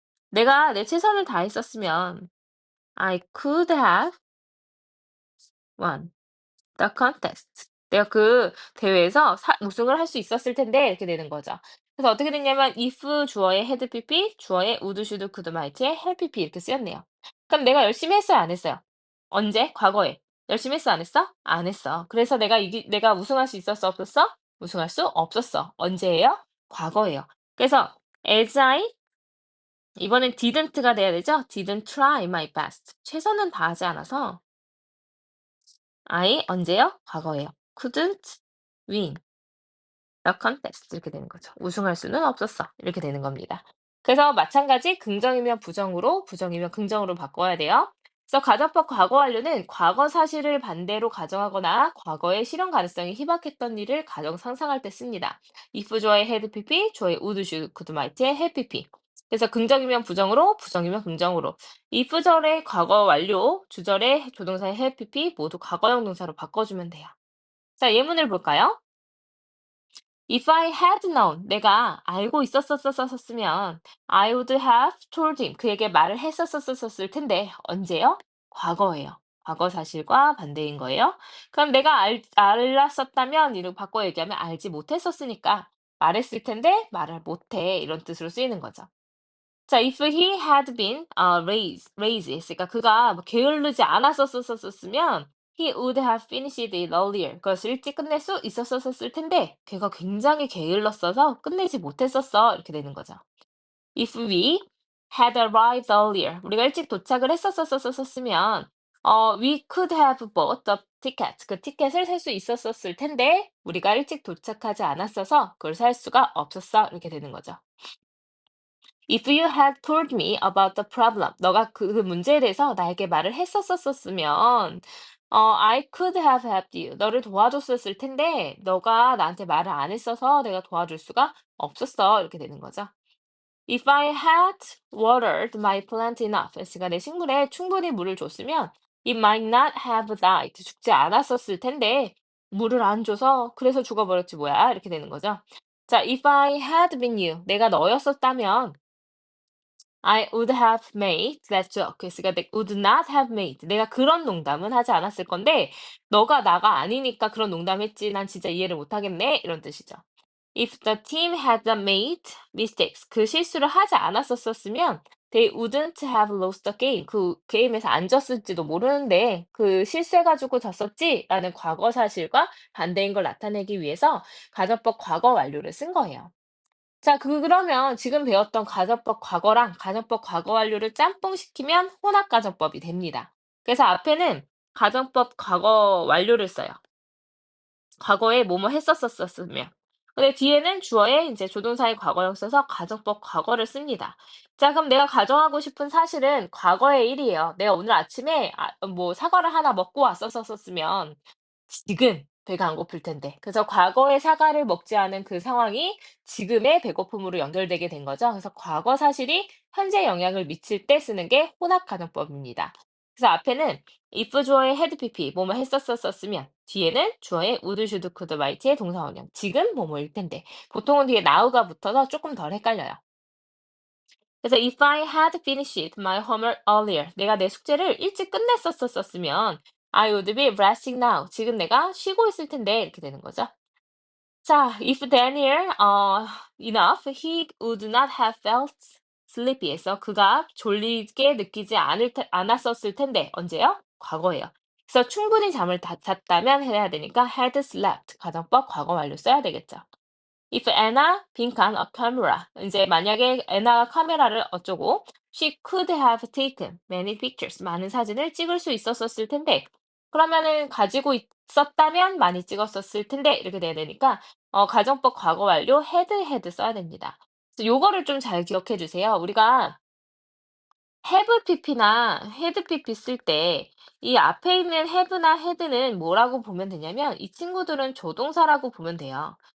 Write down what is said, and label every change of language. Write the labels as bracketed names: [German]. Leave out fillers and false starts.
[Korean] 내가 내 최선을 다했었으면 [English] I could have won the contest. [Korean] 내가 그 대회에서 우승을 할 수 있었을 텐데 이렇게 되는 거죠. 그래서 어떻게 됐냐면 if 주어의 had pp, 주어의 would, should, could, might의 had pp 이렇게 쓰였네요. 그럼 내가 열심히 했어요, 안 했어요? 언제? 과거에. 열심히 했어, 안 했어? 안 했어. 그래서 내가 우승할 수 있었어, 없었어? 우승할 수 없었어. 언제예요? 과거예요. 그래서 as I 이번엔 didn't가 돼야 되죠? [English] didn't try my best. [Korean] 최선은 다하지 않아서 I 언제요? 과거예요. [English] couldn't win the contest 이렇게 되는 거죠. [Korean] 우승할 수는 없었어. 이렇게 되는 겁니다. 그래서 마찬가지 긍정이면 부정으로, 부정이면 긍정으로 바꿔야 돼요. 그래서 가정법 과거 완료는 과거 사실을 반대로 가정하거나 과거의 실현 가능성이 희박했던 일을 가정 상상할 때 씁니다. if 주어의 had pp, 주어의 would, should, could, might의 had pp. 그래서 긍정이면 부정으로, 부정이면 긍정으로. if절의 과거 완료, 주절의 조동사의 have, pp 모두 과거형 동사로 바꿔주면 돼요. 자, 예문을 볼까요? [English] If I had known, [Korean] 내가 알고 있었었었었으면 [English] I would have told him, [Korean] 그에게 말을 했었었었을 텐데 언제요? 과거예요. 과거 사실과 반대인 거예요. 그럼 내가 알았었다면 이렇게 바꿔 얘기하면 알지 못했었으니까 말했을 텐데 말을 못해 이런 뜻으로 쓰이는 거죠. [English] 자, if he had been raised 했으니까 [Korean] 그가 뭐 게으르지 않았었었으면 [English] he would have finished it earlier. [Korean] 그것을 일찍 끝낼 수 있었었을 텐데 걔가 굉장히 게을렀어서 끝내지 못했었어. 이렇게 되는 거죠. [English] If we had arrived earlier. [Korean] 우리가 일찍 도착을 했었었으면 [English] we could have bought the ticket. [Korean] 그 티켓을 살 수 있었을 텐데 우리가 일찍 도착하지 않았어서 그걸 살 수가 없었어. 이렇게 되는 거죠. [English] If you had told me about the problem, [Korean] 너가 그 문제에 대해서 나에게 말을 했었었으면, [English] I could have helped you. [Korean] 너를 도와줬었을 텐데, 너가 나한테 말을 안 했어서 내가 도와줄 수가 없었어. 이렇게 되는 거죠. [English] If I had watered my plant enough, [Korean] 그러니까 내 식물에 충분히 물을 줬으면, [English] it might not have died. [Korean] 죽지 않았었을 텐데, 물을 안 줘서 그래서 죽어버렸지 뭐야. 이렇게 되는 거죠. [English] 자, if I had been you, [Korean] 내가 너였었다면, [English] I would have made that joke. 그러니까 would not have made. [Korean] 내가 그런 농담은 하지 않았을 건데 너가 나가 아니니까 그런 농담했지. 난 진짜 이해를 못 하겠네. 이런 뜻이죠. [English] If the team had made mistakes. [Korean] 그 실수를 하지 않았었으면 [English] they wouldn't have lost the game. [Korean] 그 게임에서 안 졌을지도 모르는데 그 실수해가지고 졌었지라는 과거 사실과 반대인 걸 나타내기 위해서 가정법 과거 완료를 쓴 거예요. 자, 그러면 지금 배웠던 가정법 과거랑 가정법 과거 완료를 짬뽕시키면 혼합가정법이 됩니다. 그래서 앞에는 가정법 과거 완료를 써요. 과거에 뭐뭐 했었었으면. 근데 뒤에는 주어에 이제 조동사의 과거형 써서 가정법 과거를 씁니다. 자, 그럼 내가 가정하고 싶은 사실은 과거의 일이에요. 내가 오늘 아침에 뭐 사과를 하나 먹고 왔었으면 지금 배가 안 고플 텐데. 그래서 과거의 사과를 먹지 않은 그 상황이 지금의 배고픔으로 연결되게 된 거죠. 그래서 과거 사실이 현재 영향을 미칠 때 쓰는 게 혼합가정법입니다. 그래서 앞에는 if 주어의 had pp 뭐뭐 했었었으면 뒤에는 주어의 would, should, could, might의 동사 원형 지금 뭐뭐일 텐데 보통은 뒤에 now가 붙어서 조금 덜 헷갈려요. [English] 그래서 if I had finished my homework earlier [Korean] 내가 내 숙제를 일찍 끝냈었으면 [English] I would be resting now. [Korean] 지금 내가 쉬고 있을 텐데 이렇게 되는 거죠. [English] 자, if Daniel enough, he would not have felt sleepy. [Korean] 해서 그가 졸리게 느끼지 않았었을 텐데 언제요? 과거예요. 그래서 충분히 잠을 잤다면 해야 되니까 [English] had slept. [Korean] 가정법 과거 완료 써야 되겠죠. [English] If Anna 빈칸 a camera. [Korean] 이제 만약에 애나가 카메라를 어쩌고 [English] she could have taken many pictures. [Korean] 많은 사진을 찍을 수 있었을 텐데 그러면은 가지고 있었다면 많이 찍었었을 텐데 이렇게 돼야 되니까 가정법 과거 완료 had 써야 됩니다. 그래서 요거를 좀 잘 기억해 주세요. 우리가 have pp나 had pp 쓸 때 이 앞에 있는 have나 had는 뭐라고 보면 되냐면 이 친구들은 조동사라고 보면 돼요.